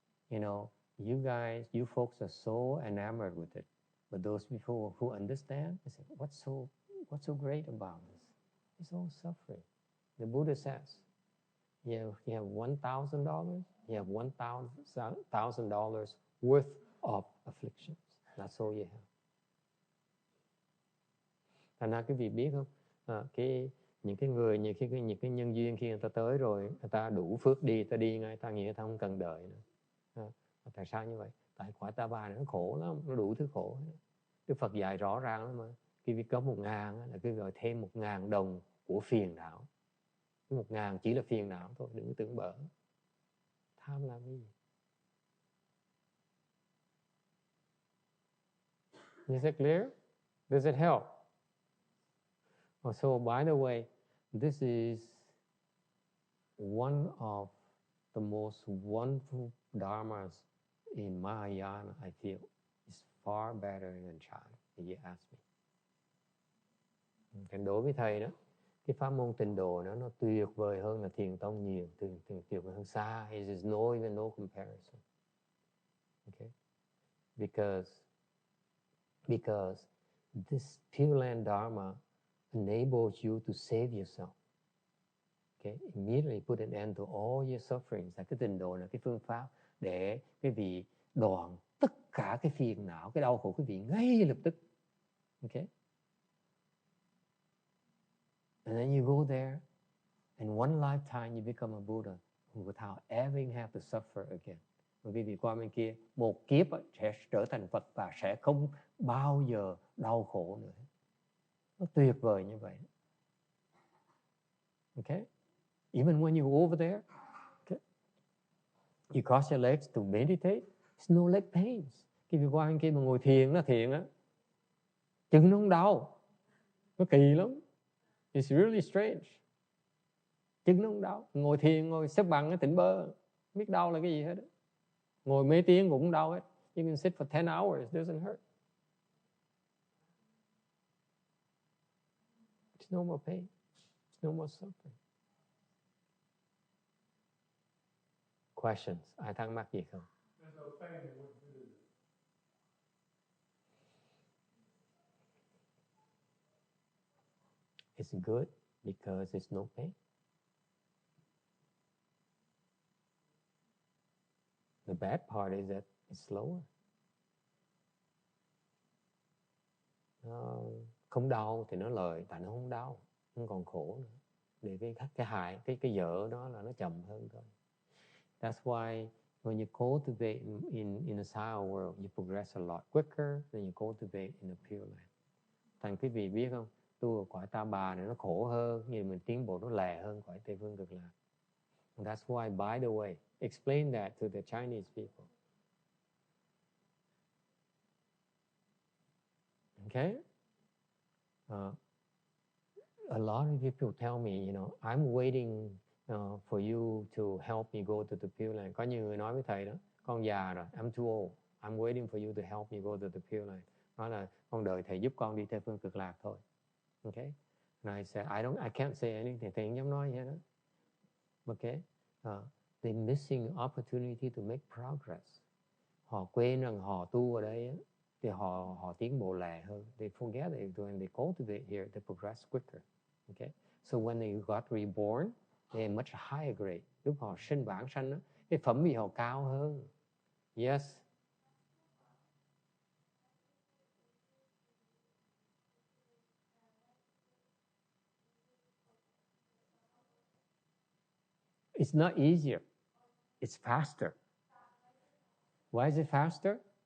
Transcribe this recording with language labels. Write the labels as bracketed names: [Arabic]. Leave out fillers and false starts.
[English] You folks are so enamored with it, but those people who understand, they say, what's so great about this? It's all suffering. The Buddha says, you have $1,000, you have $1,000 worth of afflictions. That's all you have. [Vietnamese] Thành ra quý vị biết không, những cái người, những cái nhân duyên khi người ta tới rồi, người ta đủ phước đi, người ta đi ngay, người ta không cần đợi nữa. Tại sao như vậy? Tại cõi ta bà nó khổ lắm, nó đủ thứ khổ. Đức Phật dạy rõ ràng lắm mà. Khi việc có 1.000 là cứ gọi thêm 1.000 đồng của phiền não. 1.000 chỉ là phiền não thôi, đừng tưởng bở. Tham làm cái gì? [English] Is it clear? Does it help? So, by the way, this is one of the most wonderful dharmas in Mahayana, I feel. It's far better than Chan, if you ask me. [Vietnamese] Còn đối với thầy đó, cái pháp môn tịnh độ nó tuyệt vời hơn là thiền tông nhiều, tuyệt vời hơn xa. [English] It is even no comparison. Okay? Because this Pure Land Dharma enables you to save yourself. Okay? Immediately put an end to all your sufferings. [Vietnamese] Cái tịnh độ là cái phương pháp để quý vị đoạn tất cả cái phiền não, cái đau khổ quý vị ngay lập tức. [English] Okay? And then you go there, in one lifetime you become a Buddha without ever have to suffer again. [Vietnamese] Và quý vị qua bên kia, một kiếp sẽ trở thành Phật và sẽ không bao giờ đau khổ nữa. Nó tuyệt vời như vậy. [English] Okay? Even when you go over there, okay, you cross your legs to meditate, there's no leg pains. [Vietnamese] Khi qua bên kia mà ngồi thiền á, chân nó không đau. Nó kỳ lắm. [English] It's really strange. [Vietnamese] Chân nó không đau. Ngồi thiền, ngồi xếp bằng cái tỉnh bơ, biết đau là cái gì hết. Ngồi mấy tiếng cũng không đau hết. [English] You can sit for 10 hours, it doesn't hurt. It's no more pain. no more suffering. Questions? [Vietnamese] Ai thắc mắc gì không? [English] There's no pain in what you do. It's good because there's no pain. The bad part is that it's slower. [Vietnamese] Nó không đau thì nó lợi, tại nó không đau, không còn khổ nữa. Để cái hại, cái dở đó là nó chậm hơn thôi. [English] That's why when you cultivate in a sour world, you progress a lot quicker than you cultivate in a pure land. [Vietnamese] Thành quý vị biết không, tu ở cõi Ta Bà này nó khổ hơn, nhưng mình tiến bộ nó lẹ hơn cõi Tây Phương Cực Lạc. [English] And that's why, by the way, explain that to the Chinese people. Okay? A lot of people tell me, I'm waiting for you to help me go to the Pure Land. [Vietnamese] Có nhiều người nói với thầy đó, con già rồi, [English] I'm too old. I'm waiting for you to help me go to the Pure Land. [Vietnamese] Nói là con đợi thầy giúp con đi Tây Phương Cực Lạc thôi. [English] Okay? And I said, I can't say anything. [Vietnamese] Thầy không dám nói vậy đó. [English] Okay? They're missing opportunity to make progress. [Vietnamese] Họ quên rằng họ tu ở đây thì họ tiến bộ lẹ hơn. [English] They forget that when they cultivate here, they progress quicker. Okay? So when they got reborn, they're much higher grade. [Vietnamese] Lúc họ sinh vãng sanh đó, cái phẩm vị họ cao hơn. [English] Yes. It's not easier. It's faster. Why is it faster?